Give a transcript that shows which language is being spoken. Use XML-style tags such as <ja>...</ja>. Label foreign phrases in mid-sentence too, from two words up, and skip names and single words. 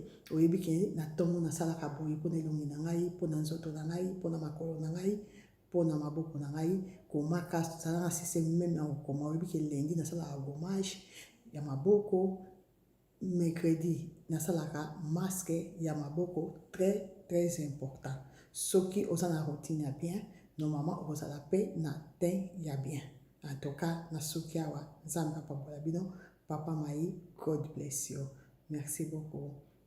<ln>oyebi ke na ntongo nasalaka boye mpona elongi na ngai mpona nzoto na ngai mpona makolo na ngai mpona maboko na ngai komaka zala na</ln> <fr>systeme meme</fr> <ln>ya kokoma oyebi ke lendi nasalaka gommage ya maboko mercredi nasalaka masque ya maboko</ln> <fr>très important</fr> <ln>soki oza na routine ya</ln> <fr>bien normalement</fr> <ln>okozala mpe na teint ya</ln> <fr>bien en tout cas</fr> <ln>na soki awa nzambe apambola bino papa Mai,</ln> <en>God bless you.</en> <fr>Merci beaucoup.</fr>